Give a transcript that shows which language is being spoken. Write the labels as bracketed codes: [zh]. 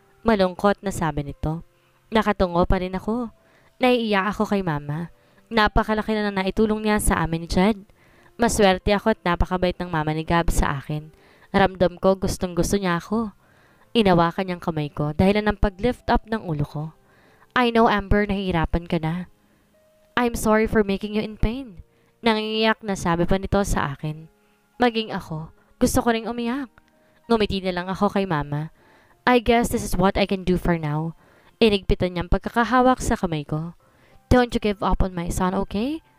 [tl] Malungkot na sabi nito. Nakatungo pa rin ako. Naiiyak ako kay Mama. Napakalaki na naitulong niya sa amin ni Jed. Maswerte ako at napakabait ng Mama ni Gab sa akin. Ramdam ko gustong gusto niya ako. Inawakan niyang kamay ko dahil ng pag-lift up ng ulo ko. [en] I know, [tl] Amber, nahihirapan ka na. [en] I'm sorry for making you in pain. [tl] Nangingiyak na sabi pa nito sa akin. Maging ako, gusto ko ring umiyak. Ngumiti na lang ako kay Mama. [en] I guess this is what I can do for now. [tl] Inigpitan niyang pagkakahawak sa kamay ko. [en] Don't you give up on my son, okay?